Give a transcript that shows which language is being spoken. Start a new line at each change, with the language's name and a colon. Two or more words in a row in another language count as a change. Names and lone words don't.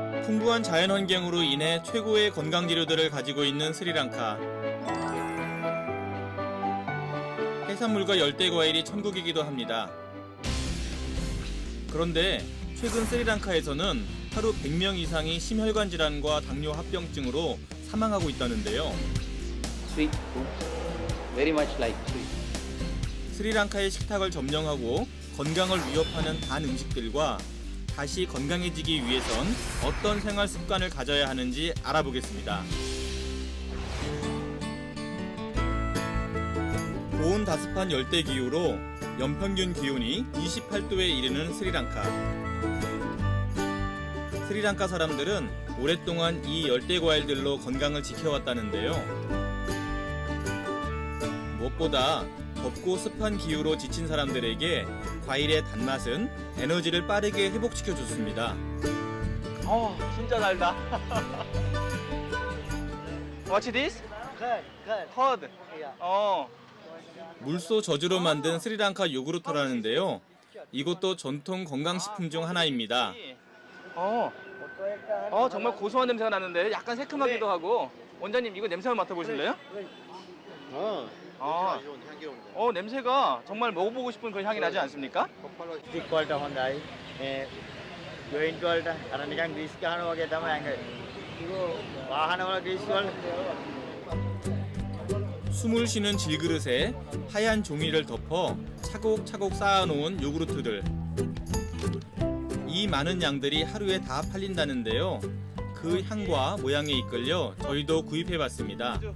Korean: 풍부한 자연환경으로 인해 최고의 건강 재료들을 가지고 있는 스리랑카. 해산물과 열대과일이 천국이기도 합니다. 그런데 최근 스리랑카에서는 하루 100명 이상이 심혈관 질환과 당뇨 합병증으로 사망하고 있다는데요.
English: Sweet food, very much like sweet.
Korean: 스리랑카의 식탁을 점령하고 건강을 위협하는 단 음식들과 다시 건강해지기 위해선 어떤 생활 습관을 가져야 하는지 알아보겠습니다. 고온다습한 열대기후로 연평균 기온이 28도에 이르는 스리랑카. 스리랑카 사람들은 오랫동안 이 열대과일들로 건강을 지켜왔다는데요. 무엇보다 덥고 습한 기후로 지친 사람들에게 과일의 단맛은 에너지를 빠르게 회복시켜줬습니다. 진짜 달다.
English: What's this? Curd.
Korean: 물소 저주로 만든 스리랑카 요구르트라는데요. 이것도 전통 건강식품 중 하나입니다. 정말 고소한 냄새가 나는데 약간 새콤하기도 하고. 원장님 이거 냄새 한번 맡아보실래요? 냄새가 정말 먹어보고 싶은 그런 향이 나지 않습니까?
Sinhala: ටිකවලට හොඳයි මේ ජොයින්ට් වලට අර නිකන් ග්‍රීස් ගහනවා වගේ තමයි ඇඟ. වාහනවල ග්‍රීස් වල
Korean: 숨을 쉬는 질그릇에 하얀 종이를 덮어 차곡차곡 쌓아놓은 요구르트들. 이 많은 양들이 하루에 다 팔린다는데요. 그 향과 모양에 이끌려 저희도 구입해봤습니다.